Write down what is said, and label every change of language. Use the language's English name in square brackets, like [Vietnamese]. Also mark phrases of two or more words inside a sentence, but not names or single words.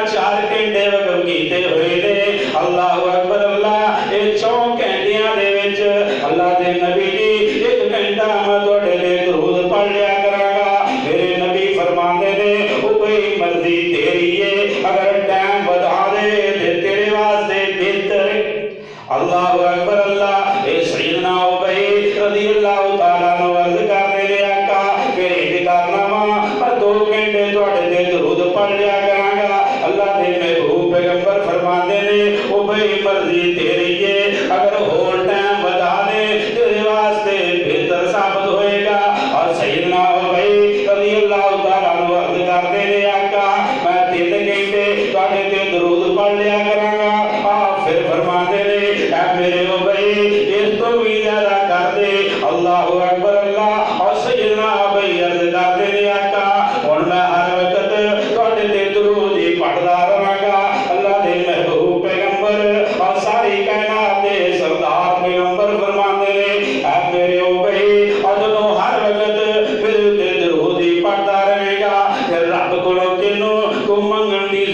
[Punjabi] 4 گھنٹے وقف کیتے ہوئے نے [Arabic] الله أكبر الله [Punjabi] یہ 4 گھنٹیاں دے وچ اللہ دے نبی جی 1 گھنٹا میں تہاڈے تے درود پڑھ لیا کراں گا میرے نبی فرماندے نے او کوئی مرضی تیری ہے اگر ٹائم بڑھا دے تے تیرے واسطے بہتر [Arabic] الله أكبر الله [Punjabi] اے سیدنا ابی [Arabic] رضي الله تعالى [Punjabi] عنہ عرض کردے نے آقا فیر انج کرنا واں میں 2 گھنٹے تہاڈے تے درود پڑھ لیا کراں گا اللہ دے محبوب پیغمبر فرماندے نے او بھائی مرضی تیری ہے اگر ہور ٹائم بڑھا دے تیرے واسطے بہتر ثابت ہوئے گا اور سیدنا ابی [Arabic] رضي الله تعالى عنه [Punjabi] عرض کردے نے آقا میں 3 گھنٹے تہاڈے تے درود پڑھ لیا کراں گا فیر فرماتے نے میرے ابی اس تو بھی زیادہ کر دے [Arabic] الله أكبر الله [Punjabi] اور سیدنا ابی عرض کرتے نے آقا ہن میں ہر وقت تہاڈے تے درود ہی پڑھدا رہاں گا اللہ دے محبوب پیغمبر اور ساری کائنات دے سردار پیغمبر فرماتے نے میرے ابی اور جدوں ہر وقت میرے تے درود ہی پڑھدا رہے گا فیر رب کولوں تینوں کوئی منگن دی